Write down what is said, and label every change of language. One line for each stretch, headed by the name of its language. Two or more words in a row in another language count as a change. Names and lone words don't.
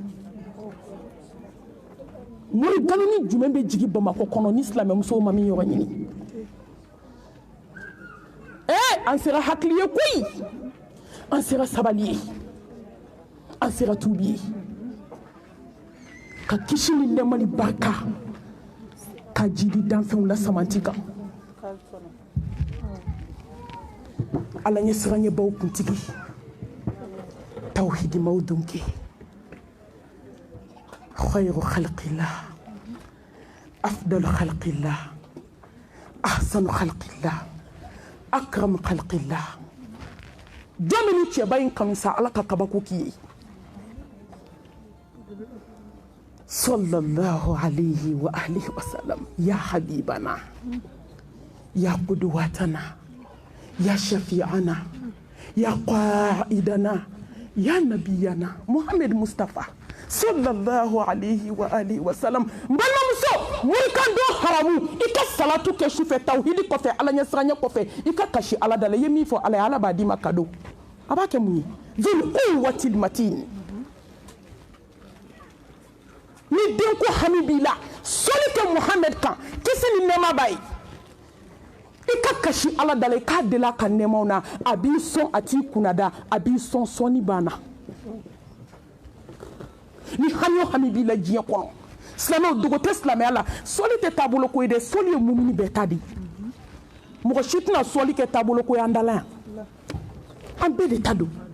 Bambara: mori galoni jumɛn bɛ jigin bamakɔ kɔnɔ ni silamɛmusow ma min yɔrɔ ɲini an sera hakili ye koyi an sera sabali ye an sera tuubi ye ka kisi ni nɛɛma ni barika ka jidi danfɛnw la samanti kan ala ɲɛ siranɲɛbaw kuntigi tawhidimaw donke
Arabic: خير خلق الله أفضل خلق الله أحسن خلق الله أكرم خلق الله
Bambara: jamini cɛba in kanu sa ala ka kabako k'i ye
Arabic: صلى الله عليه وعلى آله وسلم يا حبيبنا يا قدوتنا يا شفيعنا يا قائدنا يا نبينا
Bambara: Muhammad Mustafa
Arabic: صلى الله عليه وعلى آله وسلم
Bambara: balimamuso mori ka don haramu i ka salatu kɛ sufɛ tawhidi kɔfɛ ala ɲɛ siranɲɛ kɔfɛ i ka kasi ala da la i ye min fɔ ala ye ala b'a d'i ma kado a b'a kɛ mun ye
Arabic: ذو القوة المتين
Bambara: ni denko hami b'i la sɔli kɛ Muhammad kan kisi ni nɛɛma b'a ye i ka kasi ala da la i k'a deli a ka nɛɛmaw na a b'i sɔn a t'i kunnada a b'i sɔn sɔnni banna ni hami o hami b'i la diɲɛ kɔnɔ silamɛw dogo tɛ silamɛya la sɔli tɛ taabolo ko ye dɛ sɔli ye mumini bɛɛ ta de mɔgɔ si tɛna sɔli kɛ taabolo ko ye an dala yan an bɛɛ de ta don